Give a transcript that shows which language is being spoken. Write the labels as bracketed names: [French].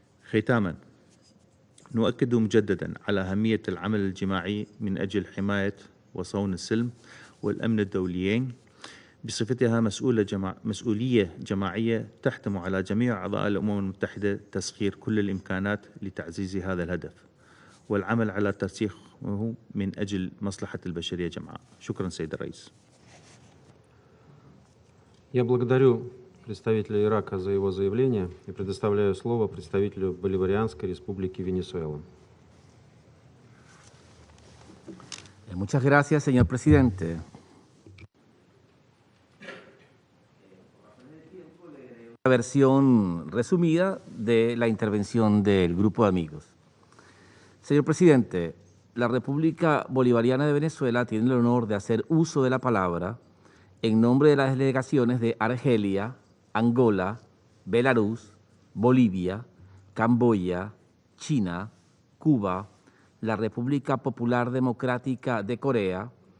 [Arabic] ختاماً، نؤكد مجدداً على أهمية العمل الجماعي من أجل حماية وصون السلم والأمن الدوليين بصفتها مسؤولية جماعية تحتم على جميع أعضاء الأمم المتحدة تسخير كل الإمكانات لتعزيز هذا الهدف والعمل على ترسيخه من أجل مصلحة البشرية جمعاء. شكراً سيد الرئيس. [Russian] Я благодарю представителя Ирака за его заявление и предоставляю слово представителю Боливарианской республики Венесуэла. [Spanish] Muchas gracias, señor presidente. Una versión resumida de la intervención del grupo de amigos. Señor presidente, la República Bolivariana de Venezuela tiene el honor de hacer uso de la palabra en nombre de las delegaciones de Argelia, Angola, Belarus, Bolivia, Camboya, China, Cuba, la República Popular Democrática de Corea,